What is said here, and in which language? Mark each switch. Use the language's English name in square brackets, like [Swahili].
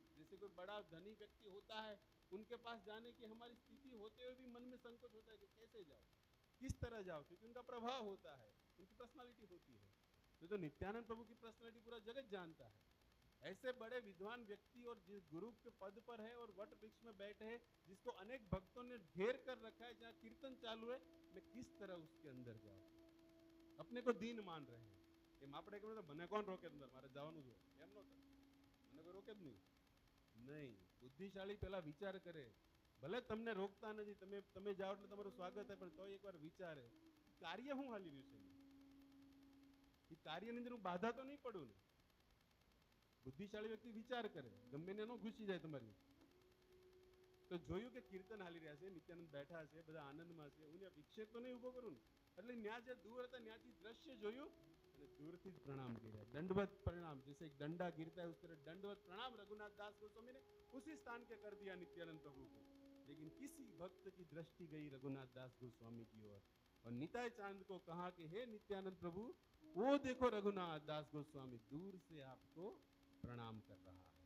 [Hindi] जैसे कोई बड़ा धनी व्यक्ति होता है, उनके पास जाने की हमारी स्थिति होते हुए भी मन में संकोच होता है कि कैसे जाओ, किस तरह जाओ, क्योंकि उनका प्रभाव होता है, उनकी पर्सनालिटी होती है। तो नित्यानंद प्रभु की पर्सनालिटी पूरा जगत जानता है। ऐसे बड़े विद्वान व्यक्ति और जिस गुरु के पद पर है और वट वृक्ष में बैठे हैं, जिसको अनेक भक्तों ने घेर कर रखा है, जहाँ कीर्तन चालू है, मैं किस तरह उसके अंदर जाऊं। अपने को दीन मान रहे हैं कि मापड़े के मतलब [Gujarati] મને કોણ રોકે અંદર, મારે જવાનું છે એમ નો થાય, મને કોઈ રોકે જ નહીં। બુદ્ધિશાળી પેલા વિચાર કરે, ભલે તમને રોકતા નથી, તમે જાઓ એટલે તમારું સ્વાગત है, પણ તો એકવાર વિચારે કાર્ય શું હાલી રહ્યું છે, એ કાર્યની અંદર હું બાધા તો નહીં પડું ને। બુદ્ધિશાળી વ્યક્તિ વિચાર કરે, ગમે ને નો ઘૂસી જાય તમારી। તો જોયું કે કીર્તન હાલી રહ્યા છે, નિત્યાનંદ બેઠા છે, બધા આનંદમાં છે, હું વિક્ષેપ તો નહીં ઉભો કરું ને। એટલે ન્યા જે દૂર હતા ન્યાથી દ્રશ્ય જોયું અને दूरથી જ प्रणाम કર્યા, [Hindi] दंडवत प्रणाम, जैसे एक डंडा गिरता है उस तरह दंडवत प्रणाम रघुनाथ दास गोस्वामी ने उसी स्थान के कर दिया नित्यानंद प्रभु को। लेकिन किसी भक्त की दृष्टि गई रघुनाथ दास गोस्वामी की ओर और निताय चांद को कहा कि हे नित्यानंद प्रभु, वो देखो रघुनाथ दास गोस्वामी दूर से आपको प्रणाम कर रहा है।